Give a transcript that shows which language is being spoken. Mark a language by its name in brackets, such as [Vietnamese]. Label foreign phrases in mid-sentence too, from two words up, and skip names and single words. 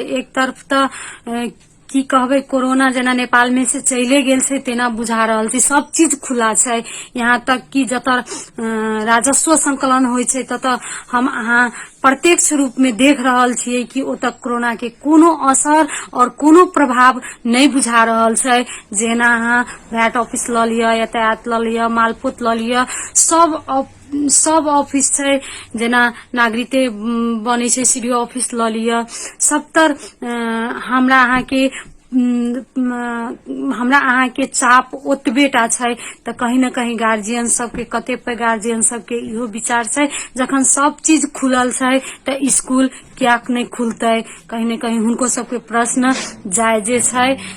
[Maithili] एक तरफ तो की कहबे कोरोना जेना नेपाल में से चले गेल छै तेना बुझा रहल छै, सब चीज खुला छै। यहाँ तक कि जत राजस्व संकलन होय छै तत हम अहाँ प्रत्यक्ष रूप में देख रहल छियै कि ओतऽ कोरोना के कोनो असर और कोनो प्रभाव नहीं बुझा रहल छै। जेना अहाँ वैट ऑफिस ल लिया, यातायात ल लिया, मालपोत ल लिया, सब ऑफिस छै, जेना नागरिकते बने छै सीडीओ ऑफिस ल लिया, सब तर हमरा अहाँ के हमरा अहाँ के चाप ओतबेटा छै त कहीं न कहीं गार्जियन सबके कतेक गार्जियन सबके इहो विचार छै जखन सब चीज खुलल छै त स्कूल कियाक नहीं खुलतै, कहीं न कहीं हुनको सबके प्रश्न जायजे छै।